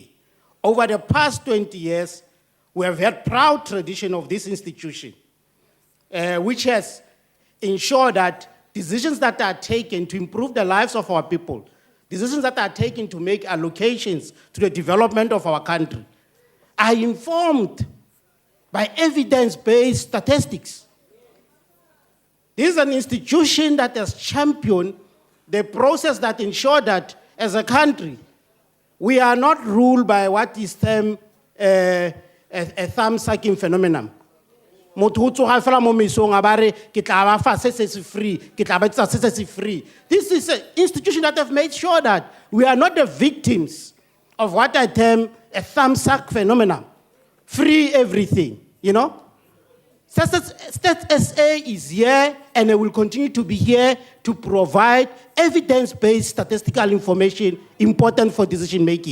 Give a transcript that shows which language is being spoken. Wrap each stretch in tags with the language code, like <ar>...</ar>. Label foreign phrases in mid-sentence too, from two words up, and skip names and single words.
<en>Over the past 20 years, we have had proud tradition of this institution, which has ensured that decisions that are taken to improve the lives of our people, decisions that are taken to make allocations to the development of our country, are informed by evidence-based statistics. This is an institution that has championed the process that ensures that, as a country, we are not ruled by what is termed a thumb-sucking phenomenon.</en> <tn>Motho o tsoga fela mo mesong a ba re ke tla ba fa se se free, ke tla ba etsa se se free.</tn> <en>This is an institution that have made sure that we are not the victims of what I term a thumb-suck phenomenon. Free everything, you know? Stats SA is here and it will continue to be here to provide evidence-based statistical information important for decision making.</en>